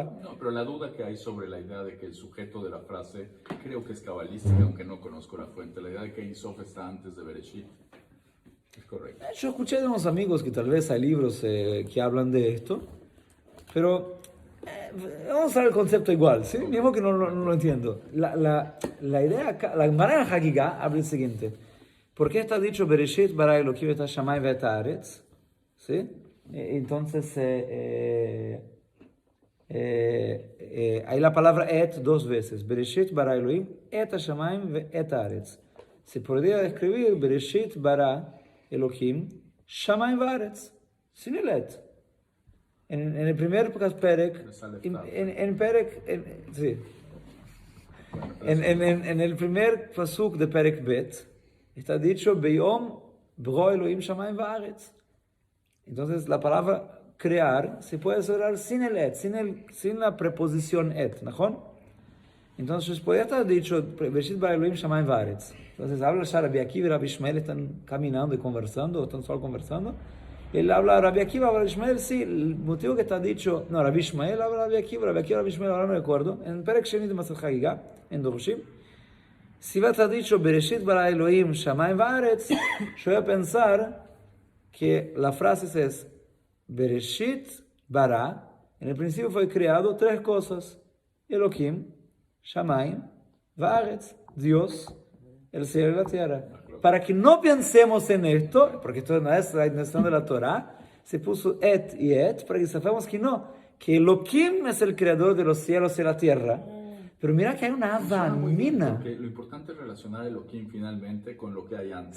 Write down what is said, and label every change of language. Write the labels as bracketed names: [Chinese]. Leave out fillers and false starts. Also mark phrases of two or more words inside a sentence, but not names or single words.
[Spanish] No, pero la duda que hay sobre la idea de que el sujeto de la frase, creo que es cabalística, aunque no conozco la fuente, la idea de que Ein Sof está antes de Bereshit, es correcto. Yo escuché de unos amigos que tal vez hay libros que hablan de esto, pero vamos a ver el concepto igual, ¿sí? Mismo que no lo entiendo. La idea acá, la Gemara en Hagigah habla el siguiente. ¿Por qué está dicho [Hebrew] בראשית ברא אלהים את השמים ואת הארץ? [Spanish] ¿Sí? Entonces, hay la palabra et dos veces. [Hebrew] בראשית ברא אלהים את השמים ואת הארץ. [Spanish] Se podría escribir [Hebrew] בראשית ברא אלהים שמים והארץ. [Spanish] Sin el et. En el primer perek, en el primer pasuk de [Hebrew] פרק ב, [Spanish] está dicho, [Hebrew] ביום ברא אלהים שמים וארץ. [Spanish] Entonces, la palabra crear se puede cerrar sin el et, sin la preposición et, ¿no? Entonces, podría estar dicho, [Hebrew] בראשית ברא אלהים שמים וארץ. [Spanish] Entonces, habla Rabbi Akiva y Rabbi Ishmael, están caminando y conversando, o están solo conversando. Él habla Rabbi Akiva, Rabbi Ishmael, sí, el motivo que está dicho, no, Rabbi Ishmael habla Rabbi Akiva, Rabbi Ishmael, ahora no recuerdo, en [Hebrew] פרק שני [Spanish] de [Hebrew] מסכת חגיגה, [Spanish] en Dorushim, si va a estar dicho [Hebrew] בראשית ברא אלהים שמים וארץ, [Spanish] yo voy a pensar que la frase es [Hebrew] בראשית ברא, [Spanish] en el principio fue creado tres cosas, [Hebrew] אלהים, שמים, וארץ, [Spanish] Dios, el cielo y la tierra. Para que no pensemos en esto, porque esto no es la intención de la Torah, se puso et y et, para que sepamos que no, que Elohim es el creador de los cielos y la tierra. Pero mira que hay una avamina. Porque lo importante es relacionar el Elohim finalmente con lo que hay antes.